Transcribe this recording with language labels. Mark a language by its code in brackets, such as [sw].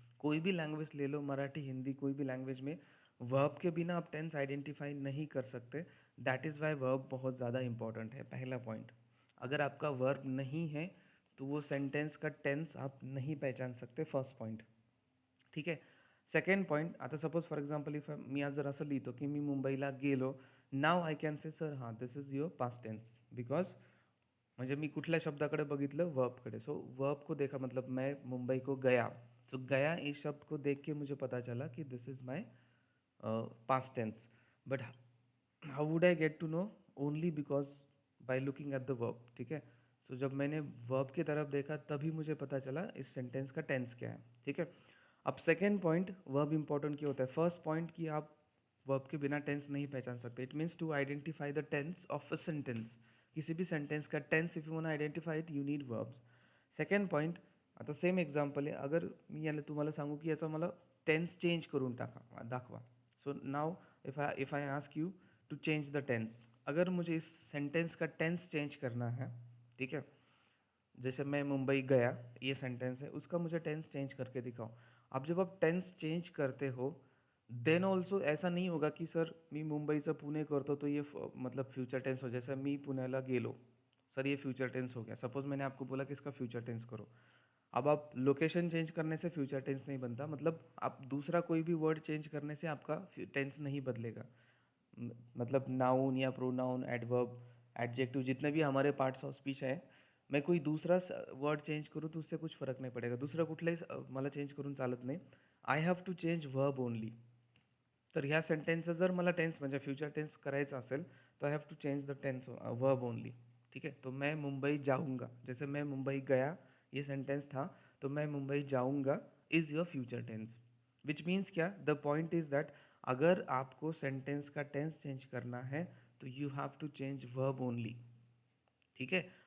[hi] कोई भी लैंग्वेज ले लो, मराठी, हिंदी, कोई भी लैंग्वेज में वर्ब के बिना आप टेंस आइडेंटिफाई नहीं कर सकते. दैट इज़ वाई वर्ब बहुत ज़्यादा इंपॉर्टेंट है. पहला पॉइंट, अगर आपका वर्ब नहीं है तो वो सेंटेंस का टेंस आप नहीं पहचान सकते. [mr] फर्स्ट पॉइंट, ठीक आहे. सेकंड पॉईंट, आता सपोज फॉर एक्झाम्पल इफ मी आज जर असं लिहितो की मी मुंबईला गेलो, [en] नाव I can say sir हां this is your past tense, [mr] because म्हणजे मी कुठल्या शब्दाकडे बघितलं, वर्बकडे. [hi] सो वर्ब को देखा, मतलब मैं मुंबई को गया, सो गया इस शब्द को देख के मुझे पता चला कि [en] This is my past tense. But how would I get to know? Only because by looking at the verb, ठीक है. [hi] सो जब मैंने वर्ब की तरफ देखा तभी मुझे पता चला इस सेंटेंस का टेंस क्या है, ठीक है. अब सेकेंड पॉइंट, वर्ब इंपॉर्टेंट क्यों होता है? फर्स्ट पॉइंट कि आप वर्ब के बिना टेंस नहीं पहचान सकते. [en] it means to identify the tense of a sentence, [hi] किसी भी सेंटेंस का tense [en] If you want identify it you need verbs. [mr] Second point, आता सेम एक्झाम्पल आहे, अगर मी याला तुम्हाला सांगू की याचा मला टेन्स चेंज करून दाखवा. [en] so now if I ask you to change the tense, [hi] अगर मुझे इस सेंटेंस का टेंस चेंज करना है, ठीक है, जैसे मैं मुंबई गया, ये सेंटेंस है, उसका मुझे टेंस चेंज करके दिखाओ. अब जब आप टेंस चेंज करते हो देन ऑल्सो ऐसा नहीं होगा की सर [mr] मी मुंबईचं पुणे करतो [hi] तो ये मतलब फ्यूचर टेंस हो, जैसे [mr] मी पुण्याला गेलो, [hi] सर ये फ्यूचर टेंस हो गया. सपोज मैंने आपको बोला कि इसका फ्यूचर टेंस करो. अब आप लोकेशन चेंज करने से फ्यूचर टेंस नहीं बनता, मतलब आप दूसरा कोई भी वर्ड चेंज करने से आपका टेंस नहीं बदलेगा. मतलब नाउन या प्रोनाउन, एडवर्ब, एडजेक्टिव, जितने भी हमारे पार्ट्स ऑफ स्पीच है, मैं कोई दूसरा वर्ड चेंज करूँ तो उससे कुछ फरक नहीं पडेगा. [mr] दुसरं कुठलंही मला चेंज करून चालत नाही. [en] I have to change verb only. [mr] तर ह्या सेंटेन्सचं जर मला टेंस म्हणजे फ्यूचर टेंस करायचं असेल तो [en] I have to change the tense verb only, [mr] ठीक है. [hi] तो मैं मुंबई जाऊँगा, जैसे मैं मुंबई गया ये सेंटेंस था, तो मैं मुंबई जाऊँगा is your future tense. Which means क्या, द पॉइंट इज़ दैट अगर आपको सेंटेंस का टेंस चेंज करना है तो [en] you have to change verb only, [hi] ठीक है.